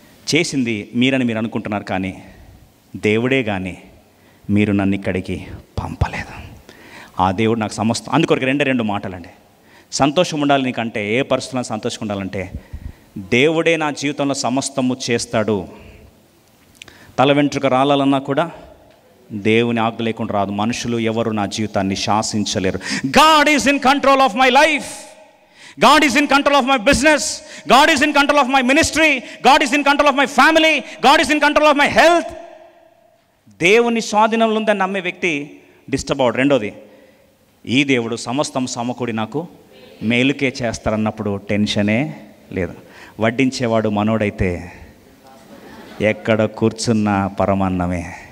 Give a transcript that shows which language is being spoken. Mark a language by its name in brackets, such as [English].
[Telugu] చేసింది మీరని మీరు అనుకుంటున్నారు, కానీ దేవుడే కానీ మీరు నన్ను ఇక్కడికి పంపలేదు. ఆ దేవుడు నాకు సమస్తం. అందుకొరకు 2 మాటలండి. సంతోషం ఉండాలి నీకంటే, ఏ పరిస్థితుల్లో సంతోషంగా ఉండాలంటే, దేవుడే నా జీవితంలో సమస్తము చేస్తాడు. తల వెంట్రుక రాలన్నా కూడా దేవుని ఆజ్ఞ లేకుండా రాదు. మనుషులు ఎవరు నా జీవితాన్ని శాసించలేరు. [English] God is in control of my life. God is in control of my business. God is in control of my ministry. God is in control of my family. God is in control of my health. [Telugu] దేవుని స్వాధీనంలో ఉందని నమ్మే వ్యక్తి disturb అవడు. రెండోది, ఈ దేవుడు సమస్తం సమకూడి నాకు మేలుకే చేస్తారన్నప్పుడు టెన్షనే లేదు. వడ్డించేవాడు మనోడైతే ఎక్కడ కూర్చున్న పరమాన్నమే.